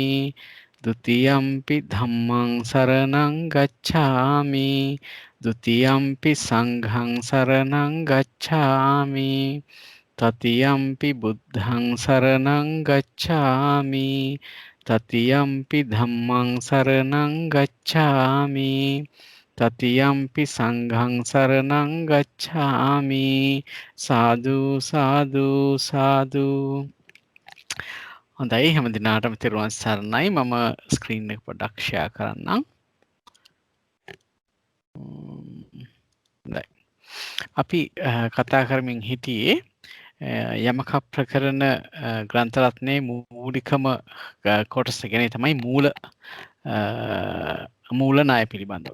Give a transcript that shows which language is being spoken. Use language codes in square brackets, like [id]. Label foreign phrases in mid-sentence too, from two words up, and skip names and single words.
[pi] ဒ ුතියම්පි ධම්මං සරණං ගච්ඡාමි ဒ ුතියම්පි සංඝං සරණං ගච්ඡාමි තතියම්පි බුද්ධං සරණං ගච්ඡාමි තතියම්පි ධම්මං සරණං ගච්ඡාමි තතියම්පි සංඝං සරණං ගච්ඡාමි සාදු සාදු සාදු. [si] හොඳයි හැම දිනාටම තෙරුවන් සරණයි. මම ස්ක්‍රීන් එක පොඩ්ඩක් ෂෙයා කරන්නම්. අපි කතා කරමින් හිටියේ යමක ප්‍රකරණ ග්‍රන්ථ රත්නයේ මූලිකම කොටස ගැන තමයි මූල ණය පිළිබඳව.